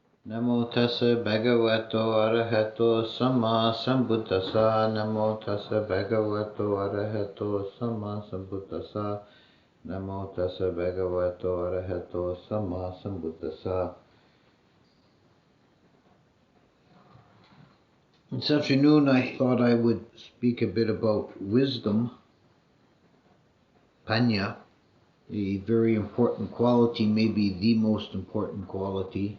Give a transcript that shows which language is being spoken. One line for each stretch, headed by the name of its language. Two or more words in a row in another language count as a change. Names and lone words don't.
Pali: Namo tassa bhagavato arahato samma sambuddhassa. Namo tassa bhagavato arahato samma sambuddhassa. Namo tassa bhagavato arahato samma sambuddhassa.
English: This afternoon I thought I would speak a bit about wisdom, panya, a very important quality, maybe the most important quality.